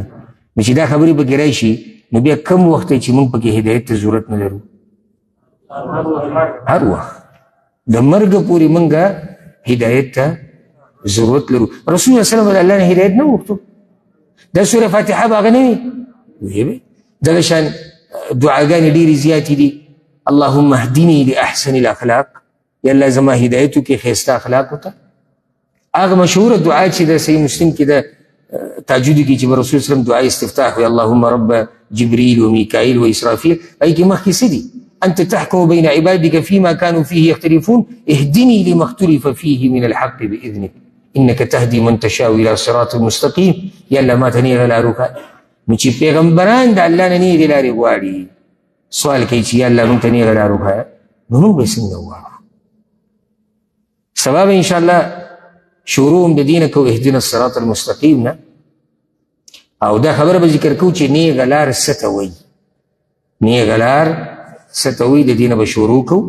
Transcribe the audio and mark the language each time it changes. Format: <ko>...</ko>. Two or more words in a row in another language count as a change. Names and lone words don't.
<ps>نو چې دا خبرې پکې راشي، نو بیا کم وخت دی چې موږ پکې هدایت ته ضرورت نه لرو؟ هر وخت، د مرګه پورې موږ هدایت ته ضرورت لرو. رسول الله</ps> <ar>صلی الله علیه وسلم</ar> <ps>د الله نه هدایت نه وغوښتو، دا سوره فاتحه به هغه نه وي. دغه شان دعاګانې ډېرې زیاتې دي.</ps> <ar>اللهم اهدني لاحسن الاخلاق،</ar> <ps>یا الله زما هدایت وکړي ښایسته اخلاقو ته. هغه مشهوره دعا چې د صحیح مسلم کې د تهجد کې چې به رسول وسلم دعا استفتاح وي،</ps> <ar>اللهم رب جبريل وميكائيل وإسرافيل،</ar> <ps>هغې کې مخکې څه دي؟</ps> <ar>أنت تحكم بين عبادك فيما كانوا فيه يختلفون اهدني لما اختلف فيه من الحق بإذنك إنك تهدي من تشاء إلى صراط مستقيم.</ar> <ps>یا الله ما ته نیغه لار وښایه. نو چې پیغمبران د الله نه نیغې لارې غواړي، سوال کوي چې یا الله موږ ته نیغه لار وښایه، نو موږ به یې څنګه وغواړو؟ سبا به انشاءالله شروع هم د دې نه کوو،</ps> <ar>اهدنا الصراط المستقیم</ar> <ps>نه، او دا خبره به ذکر کوو چې نیغه لار څه ته وایي، نیغه لار څه ته وایي، د دې نه به شروع کوو.</ps>